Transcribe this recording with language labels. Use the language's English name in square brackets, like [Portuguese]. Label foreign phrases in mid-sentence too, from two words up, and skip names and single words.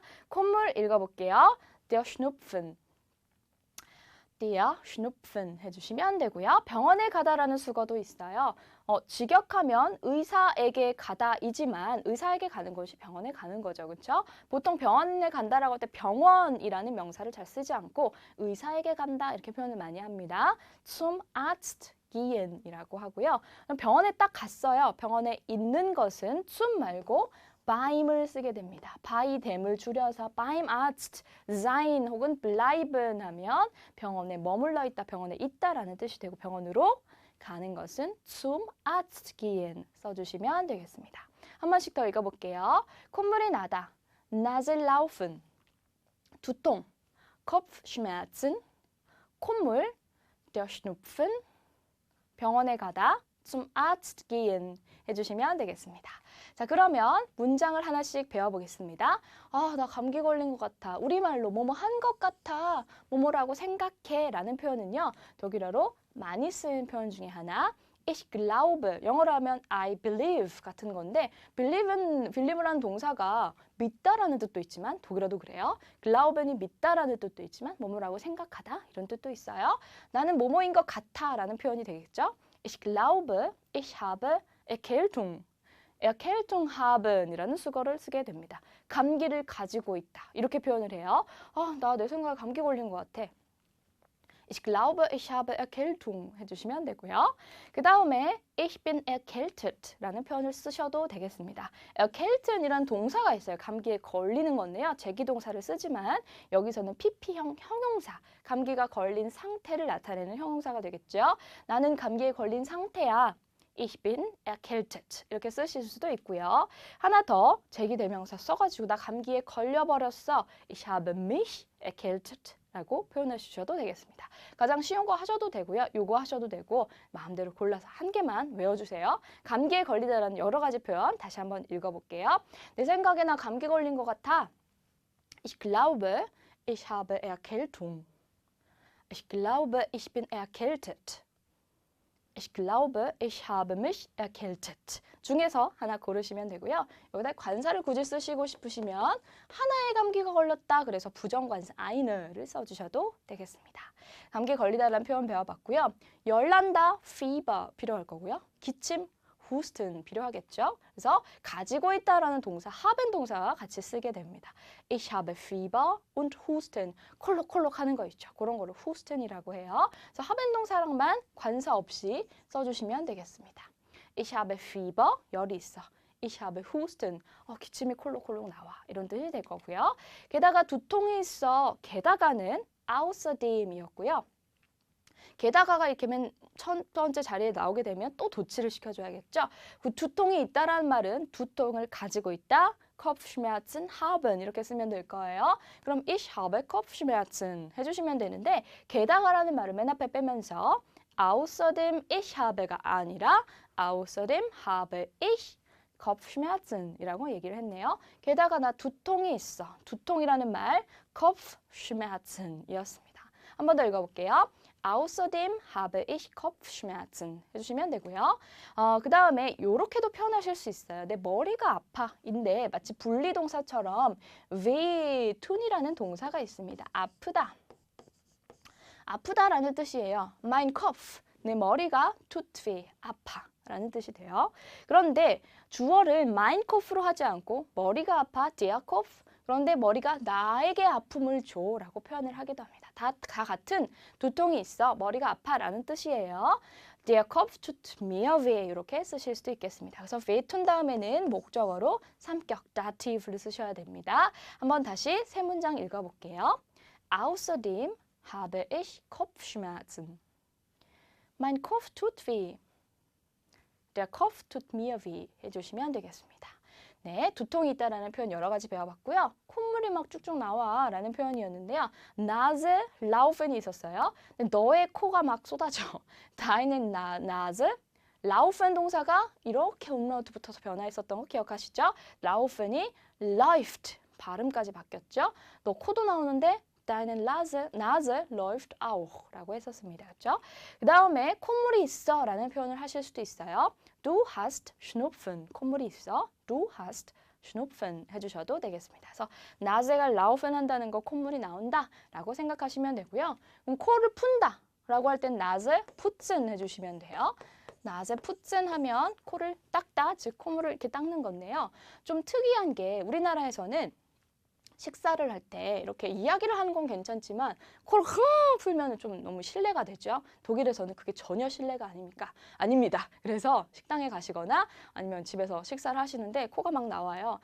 [Korean] 콧물 읽어볼게요. [German] Der Schnupfen. Der Schnupfen [Korean] 해주시면 되고요. 병원에 가다라는 수거도 있어요. 직역하면 의사에게 가다이지만 의사에게 가는 것이 병원에 가는 거죠. 그렇죠? 보통 병원에 간다라고 할 때 병원이라는 명사를 잘 쓰지 않고 의사에게 간다 이렇게 표현을 많이 합니다. [German] Zum Arzt gehen [Korean] 이라고 하고요. 병원에 딱 갔어요. 병원에 있는 것은 zum 말고 beim을 쓰게 됩니다. [English] by them을 [Korean] 줄여서 [German] beim Arzt sein [Korean] 혹은 bleiben 하면 병원에 머물러 있다, 병원에 있다라는 뜻이 되고 병원으로 가는 것은 [German] zum Arzt gehen [Korean] 써주시면 되겠습니다. 한 번씩 더 읽어볼게요. 콧물이 나다, [German] Nase laufen, 두통, Kopfschmerzen, 콧물, der Schnupfen, [Korean] 병원에 가다, [German] zum Arzt gehen [Korean] 해주시면 되겠습니다. 자, 그러면 문장을 하나씩 배워보겠습니다. 나 감기 걸린 것 같아. 우리말로 뭐뭐 한 것 같아. 뭐뭐라고 생각해 라는 표현은요. 독일어로 많이 쓰는 표현 중에 하나 [German] Ich glaube, [Korean] 영어로 하면 [English] I believe [Korean] 같은 건데 believe라는 동사가 믿다라는 뜻도 있지만 독일어도 그래요. glauben이 믿다라는 뜻도 있지만 뭐뭐라고 생각하다 이런 뜻도 있어요. 나는 뭐뭐인 것 같아 라는 표현이 되겠죠. [German] Ich glaube, ich habe Erkältung. Erkältung haben [Korean] 이라는 수거를 쓰게 됩니다. 감기를 가지고 있다. 이렇게 표현을 해요. 나 내 생각에 감기 걸린 것 같아. [German] Ich glaube, ich habe Erkältung [Korean] 해주시면 되고요. 그 다음에 [German] ich bin erkältet [Korean] 라는 표현을 쓰셔도 되겠습니다. erkälten이라는 동사가 있어요. 감기에 걸리는 건데요. 제기동사를 쓰지만 여기서는 pp형 형용사, 감기가 걸린 상태를 나타내는 형용사가 되겠죠. 나는 감기에 걸린 상태야. [German] Ich bin erkältet [Korean] 이렇게 쓰실 수도 있고요. 하나 더 제기대명사 써가지고 나 감기에 걸려버렸어. [German] Ich habe mich erkältet [Korean] 라고 표현해 주셔도 되겠습니다. 가장 쉬운 거 하셔도 되고요. 요거 하셔도 되고 마음대로 골라서 한 개만 외워주세요. 감기에 걸리다라는 여러 가지 표현 다시 한번 읽어볼게요. 내 생각에 나 감기 걸린 것 같아. [German] Ich glaube, ich habe Erkältung. Ich glaube, ich bin erkältet. Ich glaube, ich habe mich erkältet. [Korean] 중에서 하나 고르시면 되고요. 여기다 관사를 굳이 쓰시고 싶으시면 하나의 감기가 걸렸다. 그래서 부정관사 eine를 써주셔도 되겠습니다. 감기에 걸리다라는 표현 배워봤고요. 열난다, fever 필요할 거고요. 기침, husten 필요하겠죠. 그래서 가지고 있다라는 동사, haben 동사와 같이 쓰게 됩니다. [German] Ich habe Fieber und Husten. [Korean] 콜록콜록 하는 거 있죠. 그런 거를 husten이라고 해요. 그래서 haben 동사랑만 관사 없이 써주시면 되겠습니다. [German] Ich habe Fieber, [Korean] 열이 있어. [German] Ich habe Husten, [Korean] 기침이 콜록콜록 나와. 이런 뜻이 될 거고요. 게다가 두통이 있어. 게다가는 außerdem이었고요. 게다가가 이렇게 맨 첫 번째 자리에 나오게 되면 또 도치를 시켜줘야겠죠. 그 두통이 있다라는 말은 두통을 가지고 있다. [German] Kopfschmerzen haben [Korean] 이렇게 쓰면 될 거예요. 그럼 [German] ich habe Kopfschmerzen [Korean] 해주시면 되는데 게다가라는 말을 맨 앞에 빼면서 [German] außerdem ich habe [Korean] 가 아니라 [German] außerdem habe ich Kopfschmerzen [Korean] 이라고 얘기를 했네요. 게다가 나 두통이 있어. 두통이라는 말 Kopfschmerzen 이었습니다. 한 번 더 읽어볼게요. [German] Außerdem habe ich Kopfschmerzen [Korean] 해주시면 되고요. 그 다음에 이렇게도 표현하실 수 있어요. 내 머리가 아파 인데 마치 분리동사처럼 wehtun이라는 동사가 있습니다. 아프다. 아프다라는 뜻이에요. [German] Mein Kopf, [Korean] 내 머리가 [German] tut weh, [Korean] 아파 라는 뜻이 돼요. 그런데 주어를 [German] mein Kopf로 [Korean] 하지 않고 머리가 아파, [German] der Kopf, [Korean] 그런데 머리가 나에게 아픔을 줘 라고 표현을 하기도 합니다. 다 같은 두통이 있어, 머리가 아파 라는 뜻이에요. [German] Der Kopf tut mir weh [Korean] 이렇게 쓰실 수도 있겠습니다. 그래서 wehtun 다음에는 목적어로 삼격 dative를 쓰셔야 됩니다. 한번 다시 세 문장 읽어볼게요. [German] Außerdem habe ich Kopfschmerzen. Mein Kopf tut weh. Der Kopf tut mir weh [Korean] 해주시면 되겠습니다. 네, 두통이 있다라는 표현 여러 가지 배워봤고요. 콧물이 막 쭉쭉 나와 라는 표현이었는데요. [German] Nase, [Korean] laufen이 있었어요. 너의 코가 막 쏟아져. [German] Deine Nase, [Korean] laufen 동사가 이렇게 umlaut 붙어서 변화했었던 거 기억하시죠? [German] laufen이 läuft, [Korean] 발음까지 바뀌었죠? 너 코도 나오는데 [German] Deine Nase läuft auch [Korean] 라고 했었습니다. 그렇죠? 그 다음에 콧물이 있어 라는 표현을 하실 수도 있어요. [German] Du hast Schnupfen. [Korean] 콧물이 있어. [German] Du hast Schnupfen [Korean] 해주셔도 되겠습니다. 그래서 Nase가 laufen 한다는 거 콧물이 나온다 라고 생각하시면 되고요. 그럼 코를 푼다 라고 할 땐 [German] Nase putzen [Korean] 해주시면 돼요. [German] Nase putzen [Korean] 하면 코를 닦다, 즉 콧물을 이렇게 닦는 건데요. 좀 특이한 게 우리나라에서는 식사를 할 때 이렇게 이야기를 하는 건 괜찮지만 코를 흥 풀면 좀 너무 신뢰가 되죠. 독일에서는 그게 전혀 신뢰가 아닙니다. 그래서 식당에 가시거나 아니면 집에서 식사를 하시는데 코가 막 나와요.